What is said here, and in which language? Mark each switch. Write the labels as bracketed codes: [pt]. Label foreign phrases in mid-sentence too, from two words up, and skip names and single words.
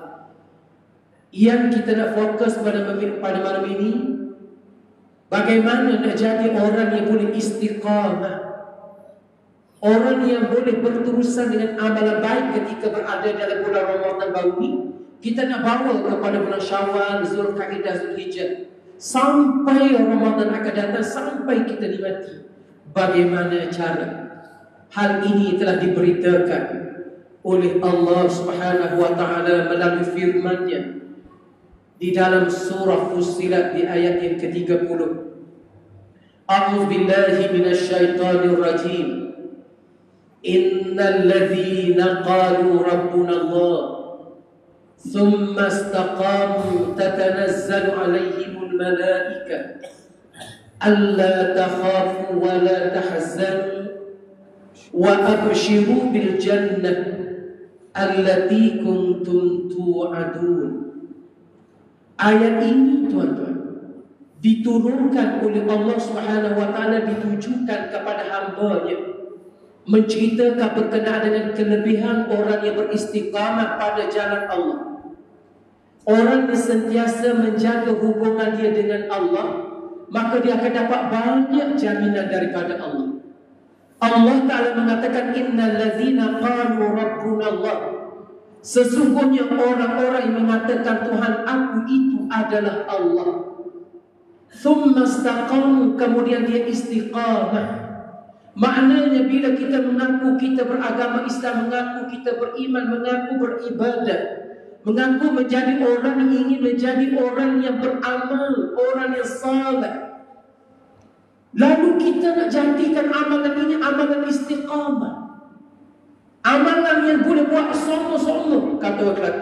[ms] Yang kita nak fokus pada malam ini, bagaimana nak jadi orang yang boleh istiqamah, orang yang boleh berterusan dengan amalan baik ketika berada dalam bulan Ramadan baru ini. Kita nak bawa kepada bulan Syawal, Zulkaidah, Zulhijjah, sampai Ramadan akan datang, sampai kita dimati. Bagaimana cara? Hal ini telah diberitakan oleh Allah [ar] سبحانه وتعالى [ms] melalui firman-Nya di dalam surah Fussilat di ayat yang ke-30. [ar] أعوذ بالله من الشيطان الرجيم. إن الذين قالوا ربنا الله ثم استقاموا تتنزل عليهم الملائكة ألا تخافوا ولا تحزنوا وأبشروا بالجنة التي كنتم توعدون. [ms] Ayat ini tuan-tuan diturunkan oleh Allah [ar] سبحانه وتعالى, [ms] ditujukan kepada hamba-Nya, menceritakan berkenaan dengan kelebihan orang yang beristiqamah pada jalan Allah. Orang yang sentiasa menjaga hubungan dia dengan Allah, maka dia akan dapat banyak jaminan daripada Allah. Allah Ta'ala mengatakan, [ar] إن الذين قالوا ربنا الله, [ms] sesungguhnya orang-orang yang mengatakan Tuhan aku itu adalah Allah, [ar] ثم استقاموا, [ms] kemudian dia istiqamah. Maknanya bila kita mengaku kita beragama Islam, mengaku kita beriman, mengaku beribadah, mengaku menjadi orang yang ingin menjadi orang yang beramal, orang yang saleh, lalu kita nak jadikan amalan ini amalan istiqamah, amalan yang boleh buat sono-sono, kata orang Kelantan.